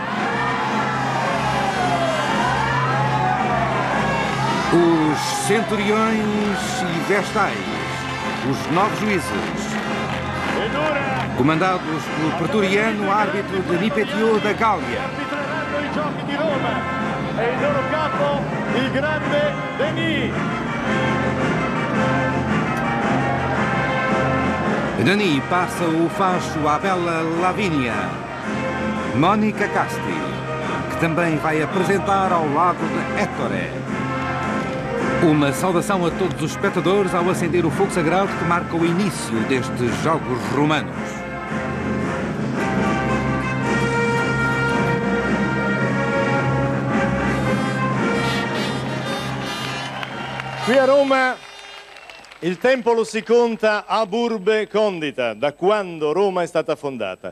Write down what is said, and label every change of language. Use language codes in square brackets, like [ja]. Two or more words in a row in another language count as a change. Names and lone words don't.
[pt] Os Centuriões e Vestais, os 9 juízes, comandados pelo pretoriano árbitro de Nipetio da Gália. [it] E il loro capo, il grande Denis. [pt] Denis passa o facho à bela Lavínia, Mónica Casti, que também vai apresentar ao lado de Ettore. Uma saudação a todos os espectadores ao acender o fogo sagrado que marca o início destes Jogos Romanos. [it] Qui a Roma il tempo lo si conta [la] ab urbe condita, [it] da quando Roma è stata fondata.